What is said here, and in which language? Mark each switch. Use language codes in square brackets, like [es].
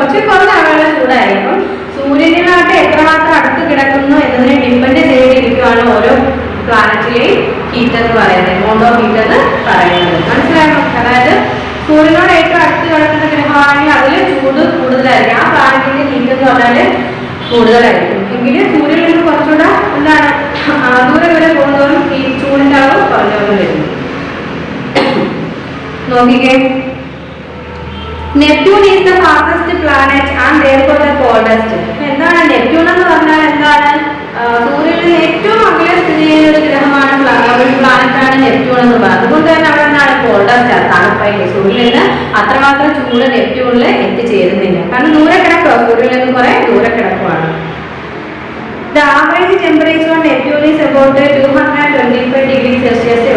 [ml] കുറഞ്ഞ അകല ചൂടായിരിക്കും. സൂര്യനിലായിട്ട് എത്രമാത്രം അടുത്ത് കിടക്കുന്നു എന്നതിനെ ഡിപ്പെൻഡ് ചെയ്തിരിക്കുകയാണ് ഓരോ പ്ലാനറ്റിലെയും ഹീറ്റ് എന്ന് പറയുന്നത്, [en] amount of heat [ml] എന്ന് പറയുന്നത്. മനസ്സിലായോ? അതായത് സൂര്യനോട് ഏറ്റവും അടുത്ത് കിടക്കുന്ന ഗ്രഹമാണെങ്കിൽ അതിൽ ചൂട് കൂടുതലായിരിക്കും. ആ പ്ലാനറ്റിന്റെ ഹീറ്റ് എന്ന് പറഞ്ഞാൽ കൂടുതലായിരിക്കും. എങ്കിലും സൂര്യനിൽ നിന്ന് കുറച്ചുകൂടെ എന്താണ് ദൂരം വരെ പോകുന്നതോറും ഈ ചൂടിന്റെ അളവ് കുറഞ്ഞു വരുന്നു. [en] നോക്കിക്കേ, Neptune is the farthest planet and coldest. [ml] എന്താണ് നെപ്റ്റ്യൂൺ എന്ന് പറഞ്ഞാൽ എന്താണ്? സൂര്യനിൽ ഏറ്റവും അകലെ സ്ഥിതി ചെയ്യുന്ന ഒരു ഗ്രഹമാണ്, ഒരു പ്ലാനറ്റാണ് നെപ്റ്റ്യൂൺ എന്ന് പറയുന്നത്. അതുകൊണ്ട് തന്നെ അവിടെ എന്താണ് കോൾഡസ്റ്റ് തണുപ്പായില്ലേ, സൂര്യനിൽ നിന്ന് അത്രമാത്രം ചൂട് നെപ്റ്റ്യൂണിൽ എത്തിച്ചേരുന്നില്ല, കാരണം ദൂരെ കിടക്കുക, സൂര്യനിൽ നിന്ന് കുറെ ദൂരെ കിടക്കുവാണ്. [en] The average temperature on Neptune is about 225 degrees Celsius.